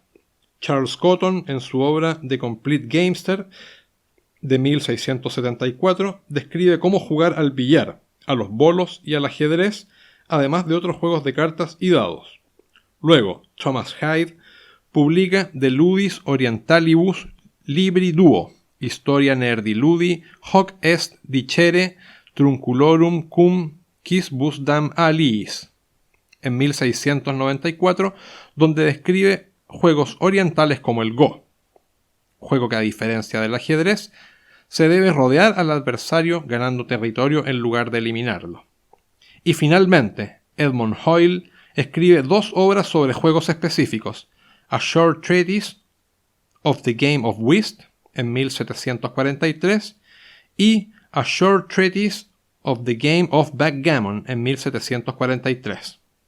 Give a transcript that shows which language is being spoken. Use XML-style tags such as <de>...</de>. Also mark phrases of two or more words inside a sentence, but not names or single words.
<es>Charles Cotton, en su obra The Complete Gamester de 1674, describe cómo jugar al billar, a los bolos y al ajedrez, además de otros juegos de cartas y dados. Luego, Thomas Hyde publica De Ludis Orientalibus Libri Duo, Historia Nerdi Ludi, hoc est dicere trunculorum cum quis busdam aliis, en 1694, donde describe juegos orientales como el Go, juego que a diferencia del ajedrez, se debe rodear al adversario ganando territorio en lugar de eliminarlo. Y finalmente, Edmund Hoyle escribe 2 obras sobre juegos específicos, A Short Treatise of the Game of Whist, en 1743, y A Short Treatise of the Game of Backgammon, en 1743.</es>